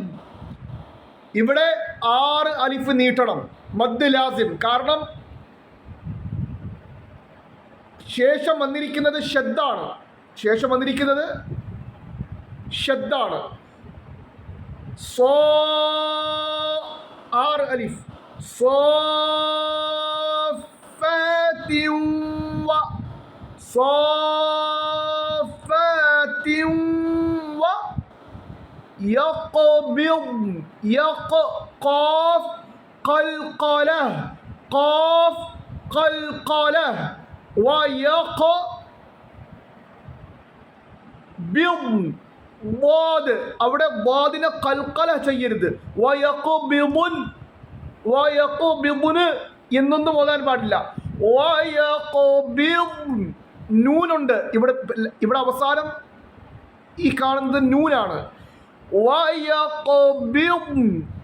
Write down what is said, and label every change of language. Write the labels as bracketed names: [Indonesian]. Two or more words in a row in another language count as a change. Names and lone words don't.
[Malayalam] ഇവിടെ 6 അലിഫ് നീട്ടണം. [Arabic] مد لازم. [Malayalam] കാരണം ശേഷം വന്നിരിക്കുന്നത് ഷദ്ദാണ്. [Arabic] 6 അലിഫ് صافات يقبض قاف قلقلة വയഖ്ബിദ്. [Malayalam] അവിടെ വാദിനെ കൽക്കല ചെയ്യരുത്. വയഖ്ബിദുന് എന്നൊന്നും ഓതാൻ പാടില്ല. നൂനുണ്ട് ഇവിടെ അവസാനം ഈ കാണുന്നത് നൂനാണ്.